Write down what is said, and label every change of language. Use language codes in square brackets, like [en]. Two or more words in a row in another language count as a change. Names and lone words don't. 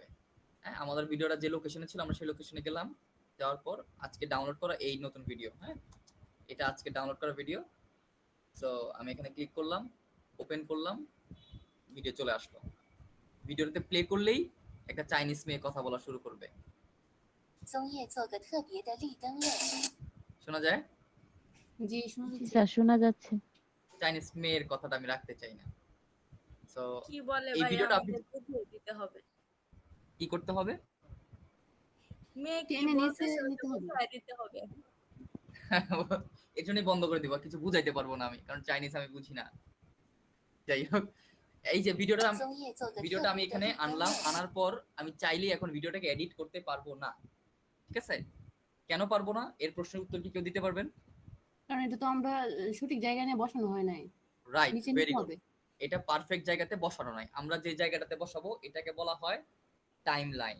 [bn] হ্যাঁ, আমাদের ভিডিওটা যে লোকেশনে ছিল আমরা সেই লোকেশনে গেলাম। যাওয়ার পর আজকে ডাউনলোড করা এই নতুন ভিডিও, হ্যাঁ, এটা আজকে ডাউনলোড করা ভিডিও। সো আমি এখানে ক্লিক করলাম, ওপেন করলাম, ভিডিও চলে আসলো। ভিডিওতে প্লে করলেই একটা চাইনিজ মেয়ে কথা বলা শুরু করবে। [zh] 棕叶做个特别的绿灯练习。 [bn] শোনা যায়? জি শোনা জি যাচ্ছে। স্যার, শোনা যাচ্ছে। চাইনিজ মেয়ের কথাটা আমি রাখতে চাই না। সো কি বলে এই ভাই, ভিডিওটা আপনি আমাদের বুঝিয়ে দিতে হবে। কি করতে হবে? মেয়ে কি টেনে নিচে বলতেছে ওটা নিতে হবে। বুঝাই দিতে হবে। এর জন্যই বন্ধ করে দিব, কিছু বুঝাইতে পারবো না আমি, কারণ চাইনিজ আমি বুঝি না। যাই হোক, এই যে ভিডিওটা [zh] 棕叶做个 [bn] ভিডিওটা [zh] 特 [bn] আমি [zh] 别的 [bn] এখানে [zh] 绿灯 [bn] আনলাম, [zh] 练习。 [bn] আনার পর আমি চাইলেই এখন ভিডিওটাকে এডিট করতে পারবো না, ঠিক আছে? কেন পারবো না, এর প্রশ্নের উত্তর কি কেউ দিতে পারবেন? কারণ এটা তো আমরা সঠিক জায়গায় নিয়ে বসানো হয় নাই, রাইট, নিচে ভেরি নিতে গুড। হবে। এটা পারফেক্ট জায়গাতে বসানো নাই। আমরা যে জায়গাটাতে বসাবো এটাকে বলা হয় [en] time line.